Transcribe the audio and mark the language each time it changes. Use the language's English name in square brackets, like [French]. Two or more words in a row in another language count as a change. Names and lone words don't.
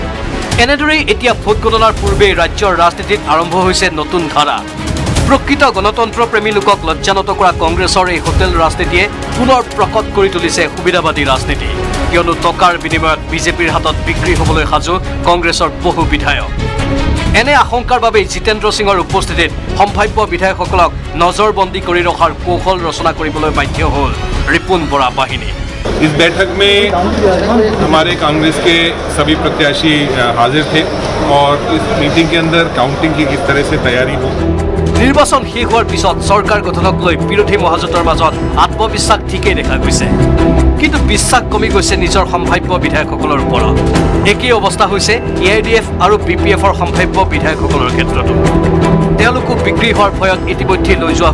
[Assamese] এনেদৰেই এতিয়া ভোট গণনাৰ পূৰ্বেই ৰাজ্যৰ ৰাজনীতিত আৰম্ভ হৈছে নতুন ধাৰা প্ৰকৃত গণতন্ত্ৰ প্ৰেমী লোকক লজ্জানত কৰা কংগ্ৰেছৰ এই হোটেল ৰাজনীতিয়ে পুনৰ প্ৰকট কৰি তুলিছে সুবিধাবাদী ৰাজনীতি কিয়নো টকাৰ বিনিময়ত বিজেপিৰ হাতত বিক্ৰী হ'বলৈ সাজু কংগ্ৰেছৰ বহু বিধায়ক এনে আশংকাৰ বাবে জিতেন্দ্ৰ সিঙৰ উপস্থিতিত সম্ভাৱ্য বিধায়কসকলক নজৰবন্দী কৰি ৰখাৰ কৌশল ৰচনা কৰিবলৈ বাধ্য হ'ল ৰিপুন বৰা বাহিনী [Hindi] इस बैठक में हमारे कांग्रेस के सभी प्रत्याशी हाजिर थे और इस मीटिंग के अंदर काउंटिंग की किस तरह से तैयारी हो [Assamese] নিৰ্বাচন শেষ হোৱাৰ পিছত চৰকাৰ গঠনক লৈ বিৰোধী মহাজোঁটৰ মাজত আত্মবিশ্বাস ঠিকেই দেখা গৈছে কিন্তু বিশ্বাস কমি গৈছে নিজৰ সম্ভাৱ্য বিধায়কসকলৰ ওপৰত একেই অৱস্থা হৈছে AIDF আৰু BPFৰ সম্ভাৱ্য বিধায়কসকলৰ ক্ষেত্ৰতো তেওঁলোকো বিক্ৰী হোৱাৰ ভয়ত ইতিমধ্যে লৈ যোৱা